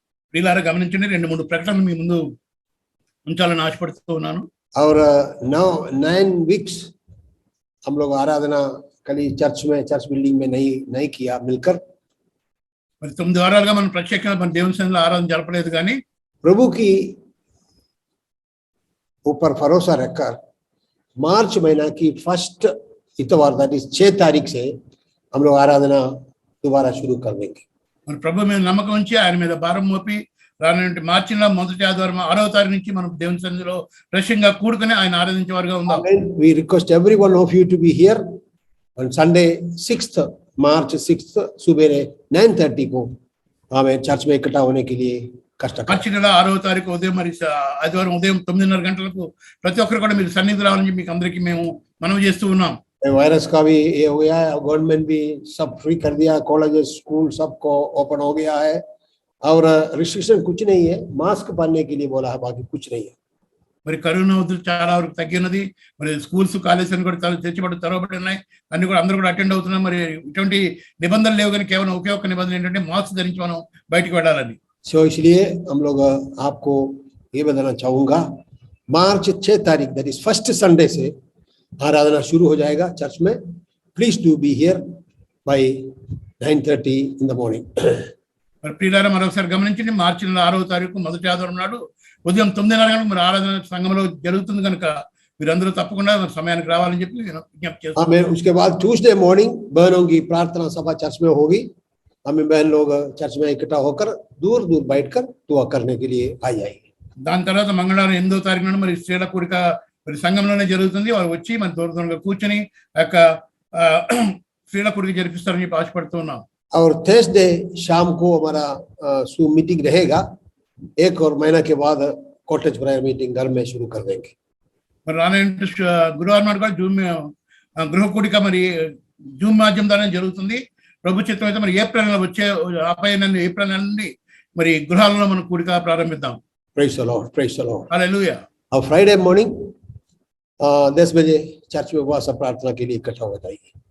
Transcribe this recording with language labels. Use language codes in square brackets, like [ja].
[te] ప్రియులారా గమనించండి, 2-3 ప్రకటనలు మీ ముందు ఉంచాలని ఆశపడుతూ ఉన్నాను. [hi] और 9 वीक्स हम लोग आराधना कली चर्च बिल्डिंग में नहीं किया मिलकर। [te] మరి 9 వారాలుగా మనం ప్రత్యేకంగా మన దేవుని సన్నిధిలో ఆరాధన జరపలేదు, కానీ [hi] प्रभु की ऊपर भरोसा रखकर मार्च महीना की फर्स्ट इतवार [en] that is [hi] 6 तारीख से हम लोग आराधना दोबारा शुरू कर देंगे। [te] మన ప్రభు మీద నమ్మకం ఉంచి ఆయన మీద భారం మోపి రానుంటి మార్చి నెల మొదటి ఆదివారం 6వ తారీఖు నుంచి మనం దేవుని సన్నిధిలో ప్రత్యేకంగా కూడుకొని ఆయన ఆరాధించేవారుగా ఉందాం. [en] We request every one of you to be here on Sunday 6th March 6th [hi] सुबह 9:30 को हमें चर्च में इकट्ठा होने के लिए कष्ट करें। [te] మార్చి నెల 6వ తారీఖు ఉదయం మరి ఆదివారం ఉదయం 9:30 గంటలకు ప్రతి ఒక్కరు కూడా మీరు సన్నిధి రావాలని మీకు అందరికీ మేము మనవి చేస్తూ ఉన్నాం. [hi] वायरस का भी ये हो गया है, गवर्नमेंट भी सब फ्री कर दिया, कॉलेजेस स्कूल सबको ओपन हो गया है और रिस्ट्रिक्शन कुछ नहीं है, मास्क पहनने के लिए बोला है, बाकी कुछ नहीं है। [te] మరి కరోనా ఉధృతి చాలా వరకు తగ్గినది, మరి స్కూల్స్ కాలేజీలు కూడా తెరవబడి ఉన్నాయి, అన్ని కూడా అందరూ కూడా అటెండ్ అవుతున్నాం. మరి ఇటువంటి నిబంధనలు లేవు, కానీ కేవలం ఒకే ఒక్క నిబంధన ఏంటంటే మాస్క్ ధరించి మనం బయటికి వెళ్ళాలని. [hi] सो इसलिए हम लोग आपको ये बताना चाहूंगा, मार्च 6 तारीख [en] that is [hi] फर्स्ट संडे से आराधना शुरू हो जाएगा चर्च में। [en] Please do be here by 9:30 in the morning. [te] మరి ప్రియులారా మరొకసారి గమనించండి, మార్చి నెల 6వ తారీఖు మొదటి ఆదివారం నాడు ఉదయం 9:30 గంటలకు మరి ఆరాధన సంఘంలో జరుగుతుంది కనుక మీరందరూ తప్పకుండా మరి సమయానికి రావాలని చెప్పి నేను విజ్ఞప్తి చేస్తున్నాను. [hi] हमें उसके बाद ट्यूसडे मॉर्निंग बहनों की प्रार्थना सभा चर्च में होगी। हमें बहन लोग चर्च में इकट्ठा होकर दूर बैठकर दुआ करने के लिए आ जाएंगे। [te] దాని తర్వాత మంగళవారం 8వ తారీఖు నాడు మరి స్త్రీల కూడిక మరి సంఘంలోనే జరుగుతుంది. వారు వచ్చి మన దూరంగా కూర్చొని ఆ యొక్క స్త్రీల కూడిక జరిపిస్తారని చెప్పి ఆశపడుతూ ఉన్నాం. [hi] और थर्सडे शाम को हमारा जूम मीटिंग रहेगा। 1 और महीना के बाद कॉटेज प्रेयर मीटिंग घर में शुरू कर देंगे। [te] మరి రానే గురువారం నాడు కూడా గృహ కూడిక మరి జూమ్ మాధ్యమం ద్వారా జరుగుతుంది. ప్రభు చిత్తం అయితే మరి ఏప్రిల్ నెల వచ్చే ఏప్రిల్ నెల నుండి మరి గృహాలలో మనం కూడిక ప్రారంభిద్దాం. [en] Praise the Lord, praise the Lord. [te] హల్లెలూయా. [hi] और फ्राइडे मॉर्निंग 10 बजे चर्च में उपवास प्रार्थना के लिए इकट्ठा हो जाएगी।